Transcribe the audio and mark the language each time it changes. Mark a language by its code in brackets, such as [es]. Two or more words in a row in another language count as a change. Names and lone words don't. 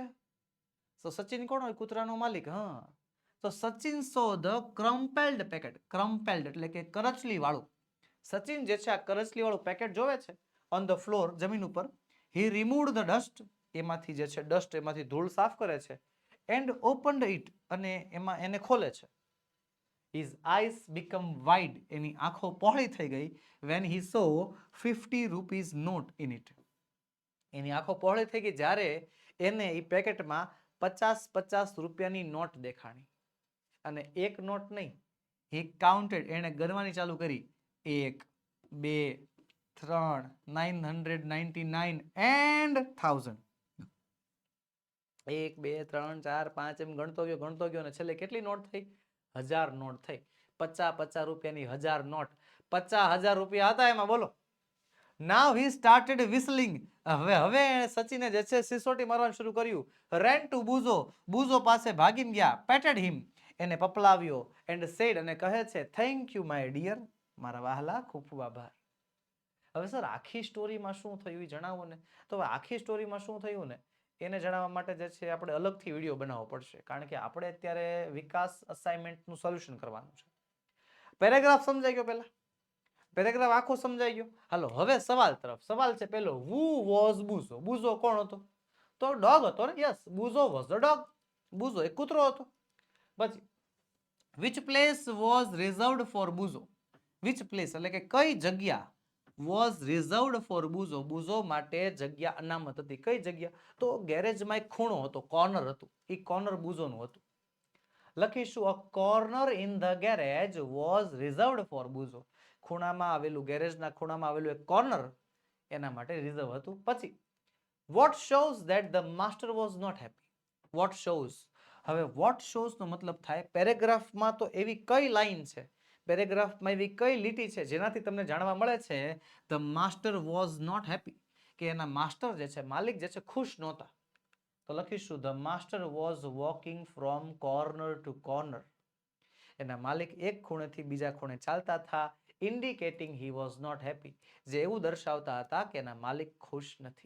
[gu] તો સચિન કોણ હોય? કૂતરાનો માલિક. હા, તો સચિન [en] saw the crumpled packet. [gu] ક્રમ્પેલ્ડ એટલે કે કરચલી વાળું. સચિન જે છે આ કરચલી વાળું પેકેટ જોવે છે [en] on the floor, [gu] જમીન ઉપર. [en] He removed the dust. [gu] એમાંથી જે છે ડસ્ટ, એમાંથી ધૂળ સાફ કરે છે. [en] And opened it. [gu] અને એમાં એને ખોલે છે. [en] His eyes become wide. [gu] એની આંખો પહોળી થઈ ગઈ. [en] When he saw 50 rupees note in it. [gu] એની આંખો પહોળી થઈ ગઈ જ્યારે એને એ પેકેટમાં 50 રૂપિયાની નોટ દેખાણી. અને એક નોટ નહીં, [en] he counted. [gu] એણે ગણવાની ચાલુ કરી. 1, 2, 3, 999 and 1000. 1, 2, 3, 4, 5 એમ ગણતો ગયો અને છેલ્લે કેટલી નોટ થઈ? 1000 નોટ થઈ. 50 રૂપિયાની 1000 નોટ. 50,000 રૂપિયા હતા એમાં. બોલો. [en] Now he started whistling. [gu] હવે સચિને જે છે સિસોટી મારવાનું શરૂ કર્યું. [en] Ran to Buzo. [gu] બુઝો પાસે ભાગીને ગયા. [en] Patted him. [gu] એને પપલાવ્યો. [en] And said, [gu] અને કહે છે, [en] thank you my dear. [gu] મારા વહાલા, ખૂબ ખૂબ આભાર. હવે સર આખી સ્ટોરીમાં શું થયું એ જણાવો ને. તો આખી સ્ટોરીમાં શું થયું ને એને જણાવવા માટે જે છે આપણે અલગથી વિડીયો બનાવવો પડશે. કારણ કે આપણે અત્યારે વિકાસ અસાઇનમેન્ટનું સોલ્યુશન કરવાનું છે. પેરેગ્રાફ સમજાઈ ગયો? પહેલા પેરેગ્રાફ આખો સમજાઈ ગયો. હાલો હવે સવાલ તરફ. સવાલ છે પેલો, [en] who was [gu] બુઝો. બુઝો કોણ હતો? તો ડોગ હતો ને. [en] Yes, Buzo was the dog. [gu] બુઝો એક કૂતરો હતો. [en] પછી which place was reserved for બુઝો. which place [gu] એટલે કે કઈ જગ્યા [en] was reserved for બુઝો. [gu] બુઝો માટે જગ્યા અનામત હતી. કઈ જગ્યા? તો ગેરેજમાં એક ખૂણો હતો, કોર્નર હતું. એ કોર્નર બુઝોનું હતું. લખીશું [en] a corner in the garage was reserved for બુઝો. [gu] ખૂણામાં આવેલું, ગેરેજના ખૂણામાં આવેલું એક કોર્નર એના માટે રિઝર્વ હતું. [en] પછી what shows that the master was not happy. what shows. [gu] હવે [en] what shows [gu] નો મતલબ થાય પેરેગ્રાફમાં તો એવી કઈ લાઈન છે, પેરેગ્રાફમાં એવી કઈ લીટી છે જેનાથી તમને જાણવા મળે છે [en] the master was not happy, [gu] કે એના માસ્ટર જે છે, માલિક જે છે ખુશ નહોતા. તો લખીશું [en] the master was walking from corner to corner. [gu] એના માલિક એક ખૂણેથી બીજા ખૂણે ચાલતા હતા. [en] indicating he was not happy, [gu] જે એવું દર્શાવતા હતા કે એના માલિક ખુશ નથી.